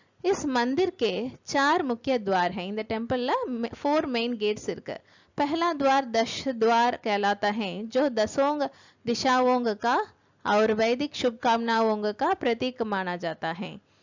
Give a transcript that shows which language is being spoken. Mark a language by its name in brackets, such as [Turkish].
[Hindi] इस मंदिर के 4 मुख्य द्वार हैं. [Tamil] இந்த டெம்பிள்ல 4 मेन गेट्स இருக்கு. [Hindi] पहला द्वार दश द्वार कहलाता है जो दसों दिशाओं का और वैदिक शुभकामनाओं का प्रतीक माना जाता है.